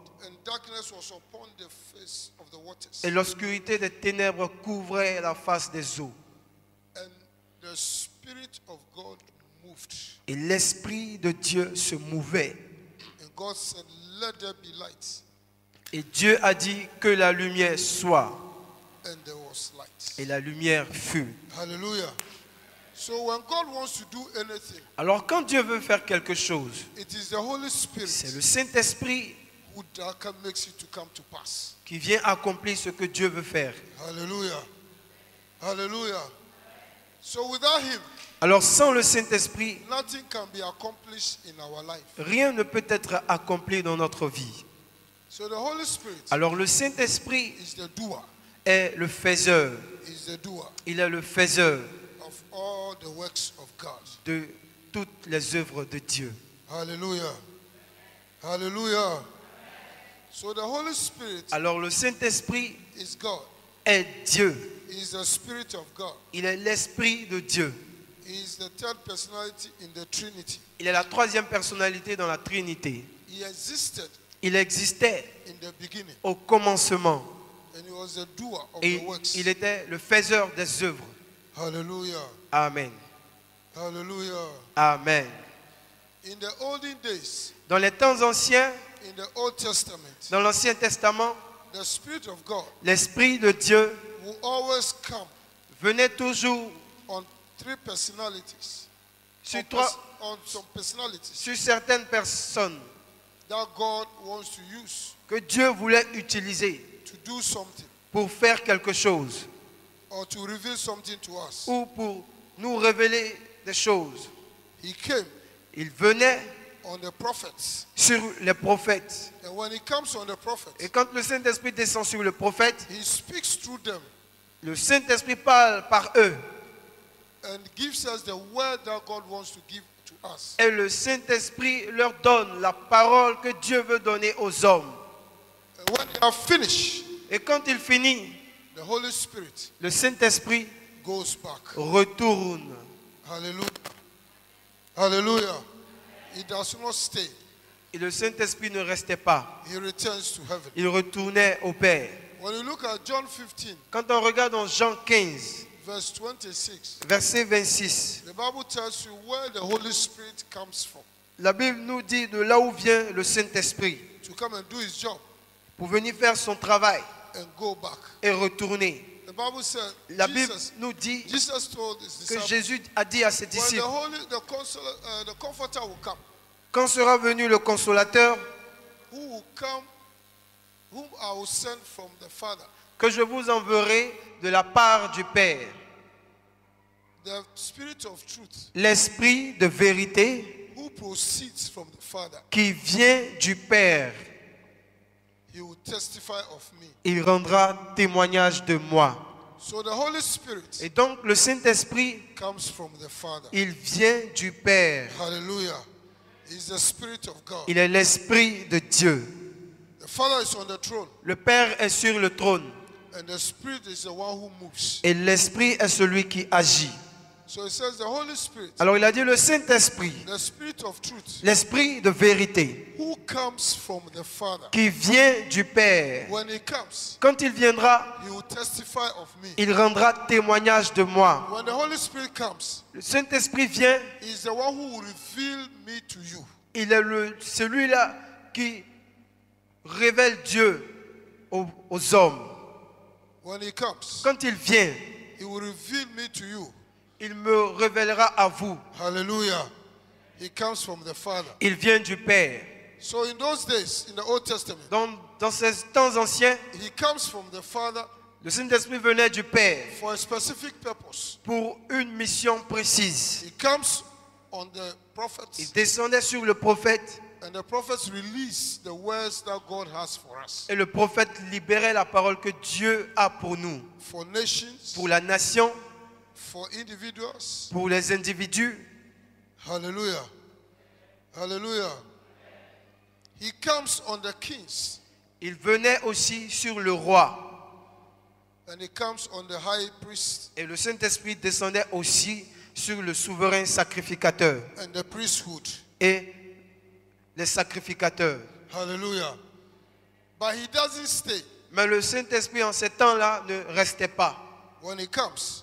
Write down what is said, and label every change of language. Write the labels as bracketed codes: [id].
[en] and darkness was upon the face of the waters. [fr] Et l'obscurité des ténèbres couvrait la face des eaux. [en] And the Spirit of God moved. [fr] Et l'Esprit de Dieu se mouvait. [en] And God said, let there be light. [fr] Et Dieu a dit que la lumière soit. [en] And there was light. [fr] Et la lumière fut. [en] Hallelujah. So when God wants to do anything, [fr] Alors quand Dieu veut faire quelque chose, [en] it is the Holy [fr] c'est [en] Spirit [fr] le Saint-Esprit [en] who makes it to come to pass. [fr] qui vient accomplir ce que Dieu veut faire. [en] Hallelujah. Hallelujah. So without him, [fr] Alors sans le Saint-Esprit, [en] nothing can be accomplished in our life. [fr] rien ne peut être accompli dans notre vie. [en] So the Holy Spirit [fr] Alors le Saint-Esprit [en] is the doer. [fr] est le faiseur. [en] Is the doer [fr] Il est le faiseur [en] of all the works of God. [fr] de toutes les œuvres de Dieu. [en] Hallelujah. Hallelujah. So the Holy Spirit [fr] Alors le Saint-Esprit [en] is God. [fr] est Dieu. [en] He is the Spirit of God. [fr] Il est l'Esprit de Dieu. [en] He is the third personality in the Trinity. [fr] Il est la troisième personnalité dans la Trinité. [en] He existed [fr] Il existait [en] in the beginning [fr] au commencement [en] and he was the doer of [fr] et [en] the works. [fr] il était le faiseur des œuvres. [en] Hallelujah. Amen. Hallelujah. Amen. In the olden days, [fr] Dans les temps anciens, [en] in the Old Testament, [fr] dans l'Ancien Testament, [en] the Spirit of God [fr] l'Esprit de Dieu [en] will always come [fr] venait toujours [en] on three personalities. [fr] sur, [en] On some personalities [fr] sur certaines personnes [en] that God wants to use [fr] que Dieu voulait utiliser [en] to do something [fr] pour faire quelque chose [en] or to reveal something to us. [fr] ou pour nous révéler des choses. [en] He came [fr] Il venait [en] on the prophets. [fr] sur les prophètes. [en] And when he comes on the [fr] Et [en] prophets, [fr] quand le Saint-Esprit descend sur le prophète, [en] he speaks through them [fr] le Saint-Esprit parle par eux. [en] and gives us the word that God wants to give to us. [fr] Et le Saint-Esprit leur donne la parole que Dieu veut donner aux hommes. [en] And when they are finished, [fr] Et quand il finit, [en] the Holy Spirit [fr] le Saint-Esprit [en] goes back. [fr] retourne. [en] Hallelujah. Hallelujah. He does not stay. [fr] Et le Saint-Esprit ne restait pas. [en] He returns to heaven. [fr] Il retournait au Père. [en] When you look at John 15, [fr] Quand on regarde dans Jean 15, [en] verse 26, [fr] verset 26, [en] the Bible tells you where the Holy Spirit comes from [fr] la Bible nous dit de là où vient le Saint-Esprit [en] to come and do his job [fr] pour venir faire son travail [en] and go back. [fr] et retourner. [en] The Bible said [fr] La Bible [en] Jesus [fr] nous dit [en] told his [fr] que [en] disciples, [fr] Jésus a dit à ses [en] when [fr] disciples, [en] the Comforter will come, [fr] Quand sera venu le consolateur, [en] who will come, whom I will send from the Father, [fr] que je vous enverrai de la part du Père, [en] the Spirit of truth, [fr] l'Esprit de vérité [en] who proceeds from the Father, [fr] qui vient du Père. [en] he will testify of me. [fr] Il rendra témoignage de moi. [en] So the Holy Spirit [fr] Et donc le Saint-Esprit, [en] comes from the Father. [fr] il vient du Père. [en] Hallelujah. He's the Spirit of God. [fr] Il est l'Esprit de Dieu. [en] The Father is on the throne, [fr] Le Père est sur le trône [en] and the Spirit is the one who moves. [fr] et l'Esprit est celui qui agit. [en] So it says the Holy Spirit, [fr] Alors il a dit le Saint-Esprit, [en] the Spirit of truth, [fr] l'Esprit de vérité [en] who comes from the Father. [fr] qui vient du Père. [en] When he comes, [fr] Quand il viendra, [en] he will testify of me. [fr] il rendra témoignage de moi. [en] When the Holy Spirit comes, [fr] Le Saint-Esprit vient, [en] he is the one who will reveal me to you. [fr] il est celui-là qui révèle Dieu aux hommes. [en] When he comes, [fr] Quand il vient, [en] he will reveal me to you. [fr] il me révélera à vous. [en] Hallelujah. He comes from the Father. [fr] Il vient du Père. [en] So in those days, in the Old Testament, [fr] Dans ces temps anciens, [en] he comes from the Father [fr] le Saint-Esprit venait du Père [en] for a specific purpose. [fr] pour une mission précise. [en] He comes on the [fr] Il [en] prophets, [fr] descendait sur le prophète [en] and the prophets release the words that God has for us, [fr] et le prophète libérait la parole que Dieu a pour nous, [en] for nations, [fr] pour la nation, [en] for individuals. [fr] pour les individus. [en] Hallelujah. Hallelujah. He comes on the kings, [fr] Il venait aussi sur le roi. [en] and he comes on the high priest [fr] Et le Saint-Esprit descendait aussi sur le souverain sacrificateur [en] and the priesthood. [fr] et les sacrificateurs. [en] Hallelujah. But he doesn't stay. [fr] Mais le Saint-Esprit en ces temps-là ne restait pas. [en] When he comes,